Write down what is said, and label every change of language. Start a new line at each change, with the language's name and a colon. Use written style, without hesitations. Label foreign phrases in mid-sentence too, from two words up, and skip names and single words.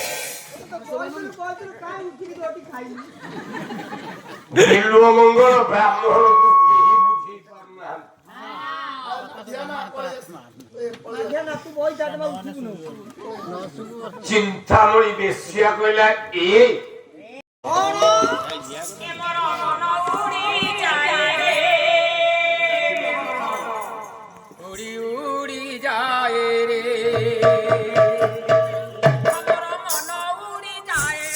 Odia: ବିଲୁଅ ମଙ୍ଗଳ ବ୍ରାହ୍ମଣକୁ କେହି ବୁଝେଇ ପାରୁନାହାନ୍ତି ଧ୍ୟାନ ପଳେଇ ଚିନ୍ତାମଣି ବେଶ୍ୟା କହିଲା ଏ
Bangla: উড়ি উড়ি যায় রে আমার মন উড়ি যায়